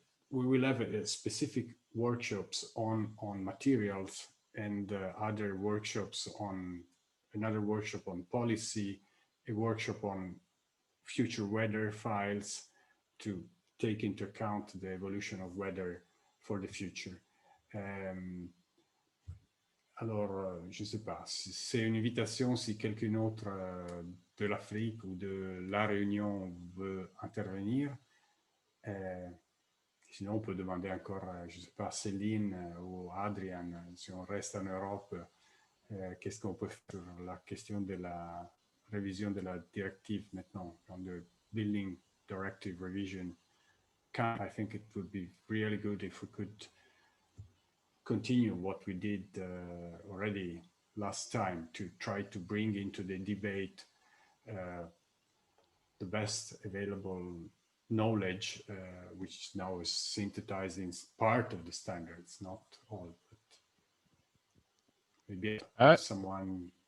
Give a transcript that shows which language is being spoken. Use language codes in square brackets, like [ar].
[en] We will have specific workshops on materials, and other workshops on another workshop on policy, a workshop on future weather files to take into account the evolution of weather for the future. [fr] Alors, je ne sais pas, c'est une invitation si quelqu'un d'autre de l'Afrique ou de la Réunion veut intervenir. Sinon, on peut demander encore, je ne sais pas, Céline ou Adrian, si on reste en Europe, qu'est-ce qu'on peut faire sur la question de la révision de la directive maintenant, dans le Building Directive Revision. [en] I think it would be really good if we could continue what we did already last time, to try to bring into the debate the best available knowledge, which now is synthesized in part of the standards, not all, but maybe someone